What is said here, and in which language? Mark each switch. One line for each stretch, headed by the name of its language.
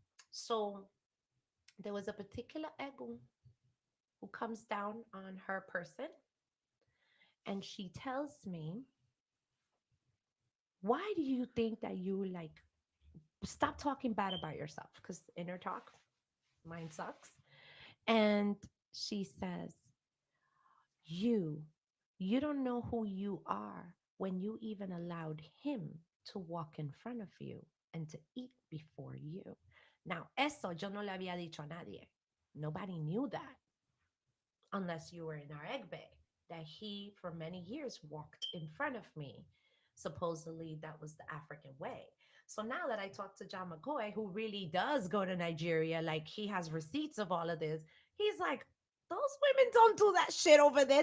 English: So there was a particular ego who comes down on her person and she tells me, why do you think that you like stop talking bad about yourself? Because inner talk, mine sucks. And she says, you you don't know who you are when you even allowed him to walk in front of you and to eat before you.
Spanish: Now, eso yo no le había dicho a nadie.
English: Nobody knew that unless you were in our egg bay, that he for many years walked in front of me. Supposedly that was the African way. So now that I talk to John McCoy, who really does go to Nigeria, like he has receipts of all of this, he's like, those women don't do that shit over there.